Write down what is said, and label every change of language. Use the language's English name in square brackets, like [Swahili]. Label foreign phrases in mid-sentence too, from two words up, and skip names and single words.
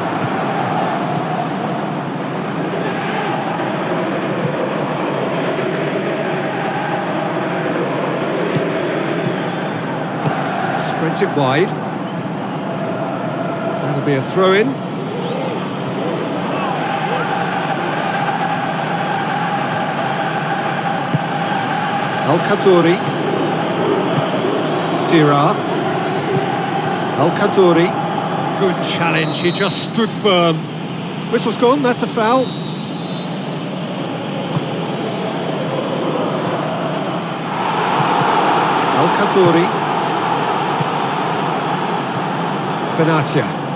[English] Sprint it wide. That'll be a throw-in. Al-Khadouri. Dira. Al-Khadouri. Good challenge, he just stood firm. Whistle's gone, that's a foul. Al-Khadouri. Benatia.